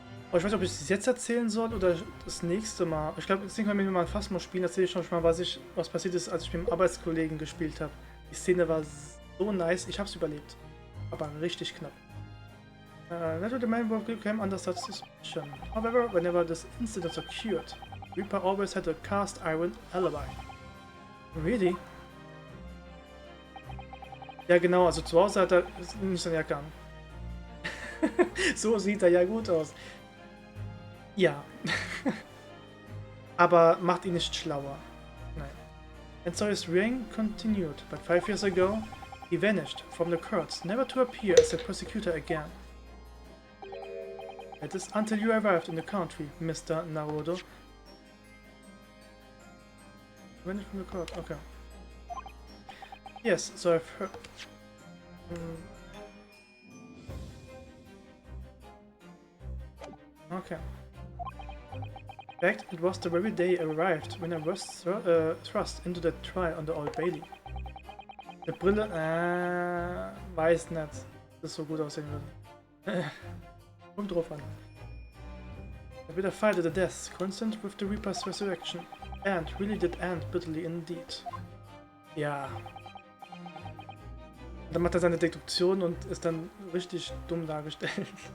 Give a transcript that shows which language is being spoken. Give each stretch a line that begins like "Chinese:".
German: Oh, ich weiß nicht, ob ich es jetzt erzählen soll oder das nächste Mal. Ich glaube, das nächste Mal, wenn wir mal ein Phasmo spielen, erzähle ich schon mal, was passiert ist, als ich mit dem Arbeitskollegen gespielt habe. Die Szene war so nice, ich habe es überlebt. Aber richtig knapp.
English: Naturally, the man came under such suspicion. However, whenever this incident occurred, Reaper always had a cast iron alibi. Really?
German: Ja genau, also zu Hause hat er nicht seine Jacke an. So sieht er ja gut aus. Ja. Aber macht ihn nicht schlauer. Nein.
English: And so his reign continued, but 5 years ago, he vanished from the courts, never to appear as a prosecutor again. That is until you arrived in the country, Mr. Naruto. Vanished from the court, okay. Yes, so I've heard. Okay. In fact, it was the very day I arrived when I was thrust into that trial on the Old Bailey.
German: Die Brille, weiß nicht, dass das so gut aussehen würde. Kommt drauf an.
English: I bid a fight to the death, coincident with the Reaper's resurrection, and really did end bitterly indeed.
German: Ja. Dann macht er seine Deduktion und ist dann richtig dumm dargestellt.